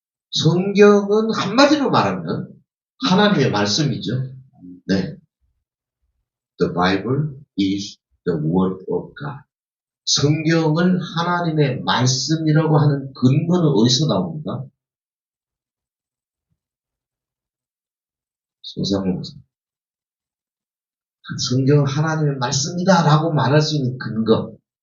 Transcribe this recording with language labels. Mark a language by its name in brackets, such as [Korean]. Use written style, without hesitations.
[Korean] 성경은 한마디로 말하면 하나님의 말씀이죠. 네. [English] The Bible is the Word of God. [Korean] 성경을 하나님의 말씀이라고 하는 근거는 어디서 나옵니까? 소상무 목사. 성경은 하나님의 말씀이다 라고 말할 수 있는 근거.